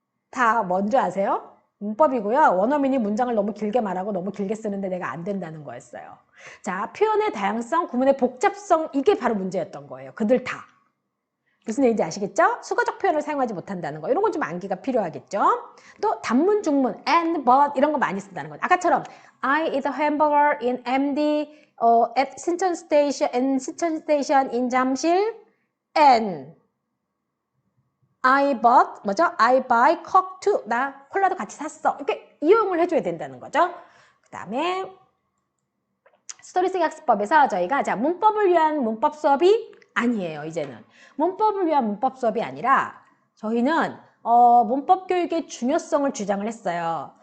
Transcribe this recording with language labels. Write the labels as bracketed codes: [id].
[ko] 다 뭔지 아세요? 문법이고요. 원어민이 문장을 너무 길게 말하고 너무 길게 쓰는데 내가 안 된다는 거였어요. 자, 표현의 다양성, 구문의 복잡성, 이게 바로 문제였던 거예요. 그들 다. 무슨 얘기인지 아시겠죠? 수거적 표현을 사용하지 못한다는 거. 이런 건 좀 암기가 필요하겠죠? 또 단문, 중문, and, but 이런 거 많이 쓴다는 거죠. [en] 아까처럼 I eat a hamburger in MD at 신천 station in 잠실 and I bought I buy coke too. [ko] 나 콜라도 같이 샀어. 이렇게 이용을 해줘야 된다는 거죠. 그 다음에 스토리쓰기 학습법에서 저희가 문법을 위한 문법 수업이 아니에요. 이제는 문법을 위한 문법 수업이 아니라 저희는 문법 교육의 중요성을 주장을 했어요.